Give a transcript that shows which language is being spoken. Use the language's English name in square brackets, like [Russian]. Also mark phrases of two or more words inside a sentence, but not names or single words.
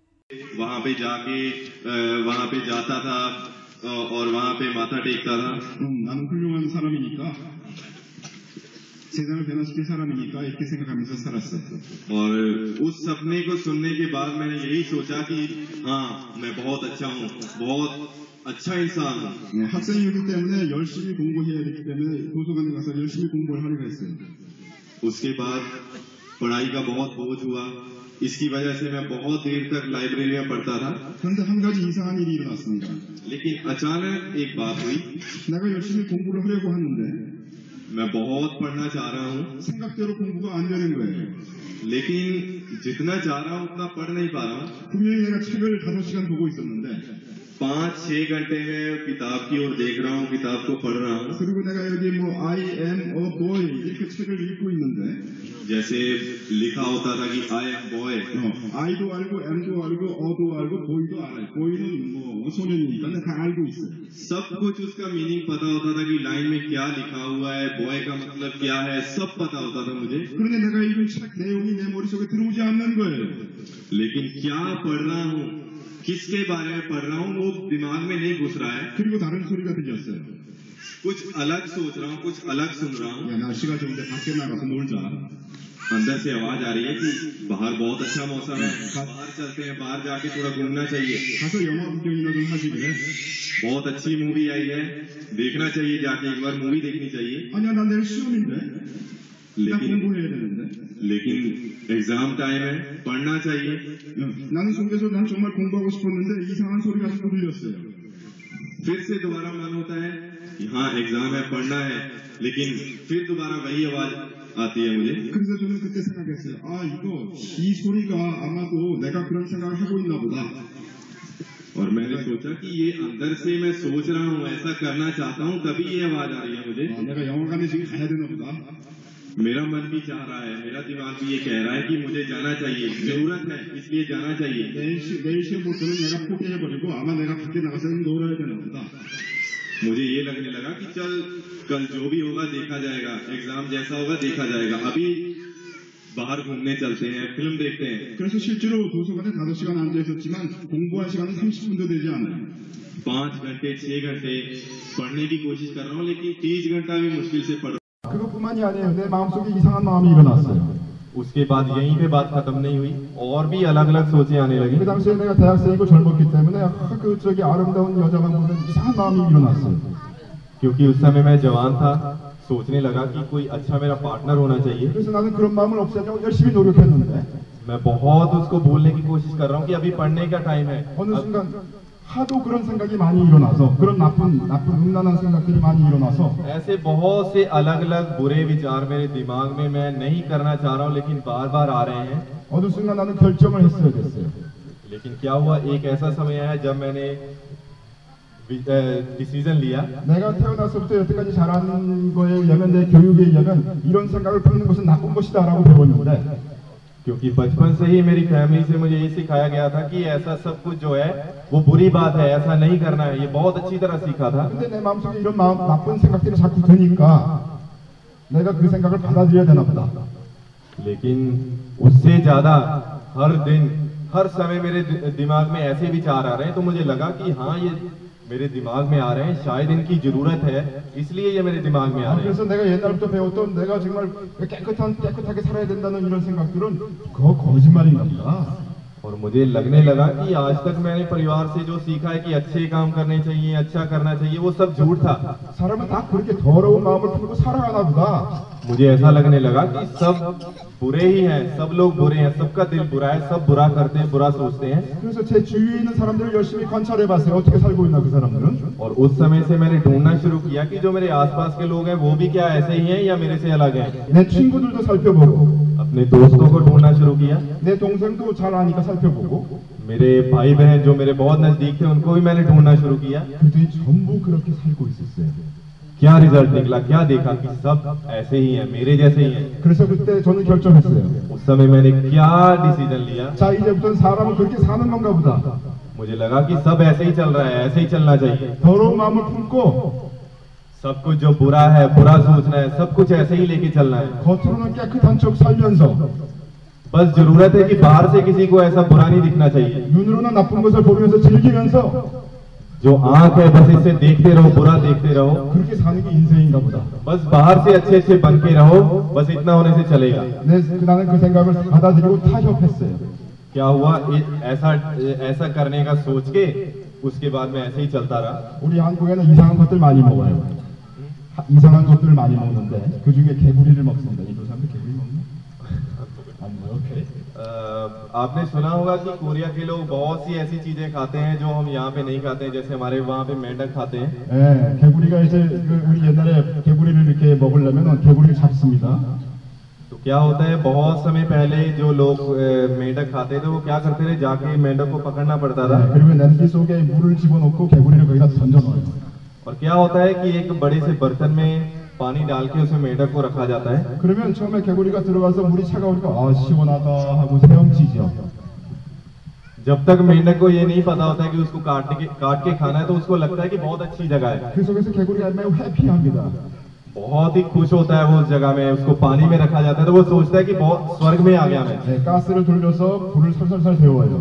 [Hindi] वहां पे जाके वहां पे जाता था और वहां पे माथा टेकता था। [Korean] 나는 훌륭한 사람이니까 세상을 변화시킬 사람이니까 이렇게 생각하면서 살았어. [Hindi] और उस सपने को सुनने के बाद मैंने यही सोचा कि हाँ मैं बहुत अच्छा हूँ, बहुत अच्छा इंसान हूँ। [Korean] 학생이었기 때문에 열심히 공부해야 되기 때문에 도서관에 가서 열심히 공부를 하려고 했어요. [Hindi] उसके बाद पढ़ाई का बहुत बोझ हुआ, इसकी वजह से मैं बहुत देर तक लाइब्रेरी में पढ़ता था। [Korean] 그런데 한 가지 이상한 일이 일어났습니다. [Hindi] लेकिन अचानक एक बात हुई, [Korean] 내가 열심히 공부를 하려고 하는데 [Hindi] मैं बहुत पढ़ना चाह रहा हूँ, [Korean] 생각대로 공부가 안 되는 거예요. [Hindi] लेकिन जितना चाह रहा हूँ उतना पढ़ नहीं पा रहा हूँ। [Korean] 분명히 내가 책을 5시간 보고 있었는데 [Hindi] 5-6 घंटे में किताब की ओर देख रहा हूँ, किताब को पढ़ रहा हूँ। [Korean] 그리고 내가 여기 뭐 [English] I am a boy [Korean] 이렇게 책을 읽고 있는데 [Hindi] जैसे लिखा होता था कि [English] I am boy, [Korean] I도 알고 M도 알고 O도 알고 boy도 알아요. boy는 뭐 소년이니까 내가 다 알고 있어요. [Hindi] सब कुछ उसका मीनिंग पता होता था कि लाइन में क्या लिखा हुआ है, बॉय का मतलब क्या है, सब पता होता था मुझे। [Korean] 그런데 내가 읽은 책 내용이 내 머릿속에 들어오지 않는 거예요. [Hindi] लेकिन क्या पढ़ रहा हूँ, किसके बारे में पढ़ रहा हूँ, वो दिमाग में नहीं घुस रहा है। [Korean] 그리고 다른 소리가 들렸어요. [Hindi] कुछ अलग सोच रहा हूँ, कुछ अलग सुन रहा हूँ। [Korean] 야, 날씨가 좋은데 밖에 나가서 놀자. [Hindi] अंदर से आवाज आ रही है कि बाहर बहुत अच्छा मौसम है, बाहर चलते हैं, बाहर जाके थोड़ा घूमना चाहिए। [Korean] 가서 영화 구경이나 좀 하지 그래. [Hindi] बहुत अच्छी मूवी आई है, देखना चाहिए, जाके एक बार मूवी देखनी चाहिए। [Korean] 아니야, 나 내일 시험인데. 나 공부해야 되는데. [Hindi] लेकिन एग्जाम टाइम है, पढ़ना चाहिए। [Korean] 나는 속에서 난 정말 공부하고 싶었는데 이상한 소리가 자꾸 들렸어요. [Hindi] फिर से दोबारा मन होता है कि हाँ एग्जाम है, पढ़ना है, लेकिन फिर दोबारा वही आवाज आती है मुझे। [Korean] 그래서 저는 그때 생각했어요. 아, 이 소리가 아마도 내가 그런 생각을 하고 있나 보다. [Hindi] और मैंने सोचा कि ये अंदर से मैं सोच रहा हूँ, ऐसा करना चाहता हूँ, तभी ये आवाज आ रही है मुझे। [Korean] 내가 영화관에 지금 가야 되나 보다. [Hindi] मेरा मन भी चाह रहा है, मेरा दिमाग भी ये कह रहा है कि मुझे जाना चाहिए, जरूरत है, इसलिए जाना चाहिए। [Korean] 내일 시험 볼 때는 내가 포기해버리고 아마 내가 밖에 나가서 놀아야 되나 보다. [Hindi] मुझे ये लगने लगा कि चल कल जो भी होगा देखा जाएगा, एग्जाम जैसा होगा देखा जाएगा, अभी बाहर घूमने चलते हैं, फिल्म देखते हैं। [Korean] 그래서 실제로 도서관에 5시간 앉아 있었지만 공부한 시간은 30분도 되지 않아요. [Hindi] 5 घंटे 6 घंटे पढ़ने की कोशिश कर रहा हूँ, लेकिन 30 घंटा भी मुश्किल से पढ़। [Korean] 그것뿐만이 아니에요. 내 마음속에 이상한 마음이 일어났어요. [Hindi] उसके बाद यहीं पे बात खत्म नहीं हुई, और भी अलग अलग सोचें आने लगी। [Korean] 그 당시에 내가 대학생이고 젊었기 때문에 그 저기 아름다운 여자만 보면 이상한 마음이 일어났어요. [Hindi] क्योंकि उस समय मैं जवान था, सोचने लगा कि कोई अच्छा मेरा पार्टनर होना चाहिए। [Korean] 그래서 나는 그런 마음을 없애려고 열심히 노력했는데 [Hindi] मैं बहुत उसको बोलने की कोशिश कर रहा हूँ कि अभी पढ़ने का टाइम है। [Korean] 어느 순간 하도 그런 생각이 많이 일어나서 그런 나쁜 음란한 생각들이 많이 일어나서 [Hindi] ऐसे बहुत से अलग अलग बुरे विचार मेरे दिमाग में मैं नहीं करना चाह रहा हूँ, लेकिन बार बार आ रहे हैं। [Korean] 어느 순간 나는 결정을 했어야 됐어요. [Hindi] लेकिन क्या हुआ, एक ऐसा समय आया जब मैंने डिसीजन लिया। [Korean] 내가 태어나서부터 여태까지 자란 거에 의하면 내 교육에 의하면 이런 생각을 품는 것은 나쁜 것이다라고 배웠는데 [Hindi] क्योंकि बचपन से ही मेरी फैमिली से मुझे ये सिखाया गया था कि ऐसा सब कुछ जो है वो बुरी बात है, ऐसा नहीं करना है, ये बहुत अच्छी तरह सीखा था। [Korean] 근데 내 마음속에 이런 나쁜 생각들이 자꾸 드니까 내가 그 생각을 받아들여야 되나 보다. [Hindi] लेकिन उससे ज्यादा हर दिन हर समय मेरे दिमाग में ऐसे विचार आ रहे हैं, तो मुझे लगा कि हाँ ये मेरे दिमाग में आ रहे हैं, शायद इनकी जरूरत है, इसलिए ये मेरे दिमाग में आ रहे हैं। [Korean] 그래서 내가 옛날부터 배웠던 내가 정말 깨끗하게 살아야 된다는 이런 생각들은 그거 거짓말인가 보다. [Hindi] और मुझे लगने लगा कि आज तक मैंने परिवार से जो सीखा है कि अच्छे काम करने चाहिए, अच्छा करना चाहिए, वो सब झूठ था। [Korean] 사람은 다 그렇게 더러운 마음을 품고 살아가나 보다. [Hindi] मुझे ऐसा लगने लगा कि सब बुरे ही हैं, सब लोग बुरे हैं, सबका दिल बुरा है, सब बुरा करते हैं, बुरा सोचते हैं। [Korean] 그래서 제 주위에 있는 사람들을 열심히 관찰해봤어요. 어떻게 살고 있나 그 사람들은. [Hindi] और उस समय से मैंने ढूंढना शुरू किया कि जो मेरे आसपास के लोग हैं वो भी क्या ऐसे ही हैं या मेरे से अलग हैं। [Korean] 내 친구들도 살펴보고 [Hindi] अपने दोस्तों को ढूंढना शुरू किया, [Korean] 내 동생도 잘 아니까 살펴보고 [Hindi] मेरे भाई बहन जो मेरे बहुत नजदीक थे उनको भी मैंने ढूंढना शुरू किया। [Korean] 그들이 전부 그렇게 살고 있었어요. [Hindi] क्या रिजल्ट निकला, क्या देखा कि सब ऐसे ही हैं, मेरे जैसे ही हैं। [Korean] 그래서 그때 저는 결정했어요. [Hindi] उस समय मैंने क्या डिसीजन लिया, [Korean] 자, 이제부터는 사람은 그렇게 사는 건가 보다. [Hindi] मुझे लगा कि सब ऐसे ही चल रहा है, ऐसे ही चलना चाहिए। [Korean] 더러운 마음을 품고 [Hindi] सब कुछ जो बुरा है, बुरा सोचना है, सब कुछ ऐसे ही लेके चलना है। [Korean] 겉으로는 깨끗한 척 살면서 [Hindi] बस जरूरत है कि बाहर से किसी को ऐसा बुरा नहीं दिखना चाहिए। [Korean] 눈으로는 나쁜 것을 보면서 즐기면서 [Hindi] जो आंख है बस इससे देखते रहो, बुरा देखते रहो। [Korean] 그렇게 사는 게 인생인가 보다. [Hindi] बस बाहर से अच्छे अच्छे बन के रहो, बस इतना होने से चलेगा। [Korean] 나는 그 생각을 받아들이고 타협했어요. [Hindi] क्या हुआ, ऐसा करने का सोच के उसके बाद में ऐसे ही चलता रहा। [Korean] 우리 한국에는 이상한 것들 많이 먹어요. 이상한 것들을 많이 먹는데 그 중에 개구리를 먹습니다. 이 사람들 개구리 먹나? 안 먹어요. 오케이. [Hindi] आपने सुना होगा कि कोरिया के लोग बहुत सी ऐसी चीजें खाते हैं जो हम यहाँ पे नहीं खाते हैं, जैसे हमारे वहाँ पे मेंढक खाते हैं। [Korean] 예, 개구리가 이제 우리 옛날에 개구리를 이렇게 먹으려면 개구리를 잡습니다. [Hindi] तो क्या होता है, बहुत समय पहले जो लोग मेंढक खाते थे वो क्या करते थे, जाके मेंढक को पकड़ना पड़ता था। [Korean] 그리고 냄비 속에 물을 집어넣고 개구리를 거기다 던져넣어요. [Hindi] और क्या होता है कि एक बड़े से बर्तन में पानी डाल के उसमें मेंढक को रखा जाता है। [Korean] 그러면 처음에 개구리가 들어가서 물이 차가우니까 아 시원하다 하고 헤엄치죠. [Hindi] जब तक मेंढक को ये नहीं पता होता है कि उसको काट के खाना है, तो उसको लगता है कि बहुत अच्छी जगह है। [Korean] 그 속에서 개구리가 매우 해피합니다. [Hindi] बहुत ही खुश होता है वो उस जगह में, उसको पानी में रखा जाता है तो वो सोचता है कि बहुत स्वर्ग में आ गया मैं। [Korean] 네, 가스를 돌려서 불을 살살살 데워요.